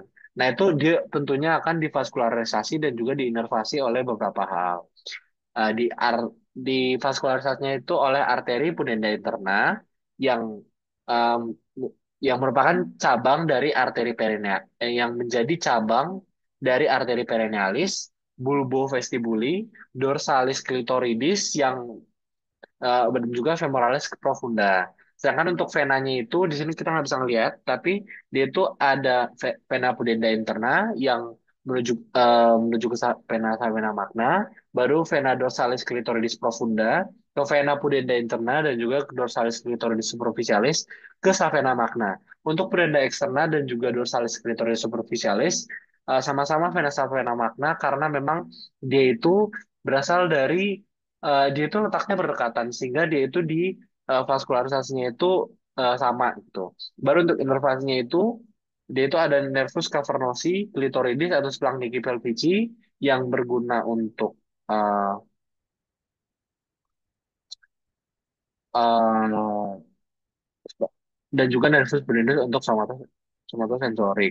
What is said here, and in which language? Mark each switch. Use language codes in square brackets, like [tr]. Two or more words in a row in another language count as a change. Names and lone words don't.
[id] Nah, itu dia tentunya akan divaskularisasi dan juga diinervasi oleh beberapa hal. Di vaskularisasinya itu oleh arteri [la] pudenda interna [id] yang em, yang merupakan cabang dari arteri perineal yang menjadi cabang dari arteri [la] perinealis, bulbovestibuli, dorsalis clitoridis [id] yang dan juga [la] femoralis profunda. [id] Sedangkan untuk venanya itu di sini kita nggak bisa ngelihat, tapi dia itu ada [la] vena pudenda interna [id] yang menuju ke [la] vena savena magna, [id] baru [la] vena dorsalis clitoridis profunda, [id] ke [la] vena pudenda interna [id] dan juga ke [la] dorsalis clitoridis superficialis [id] ke [la] savena magna. [id] Untuk pudenda eksterna dan juga [la] dorsalis clitoridis superficialis [id] sama-sama [la] vena savena magna [id] karena memang dia itu berasal dari dia itu letaknya berdekatan sehingga dia itu di vaskularisasinya itu sama gitu. Baru untuk inervasinya itu dia itu ada [la] nervus cavernosi, clitoridis [id] atau [la] splanchnici pelvici [id] yang berguna untuk uh, uh, dan juga [la] nervus pudendus [id] untuk somatosensorik.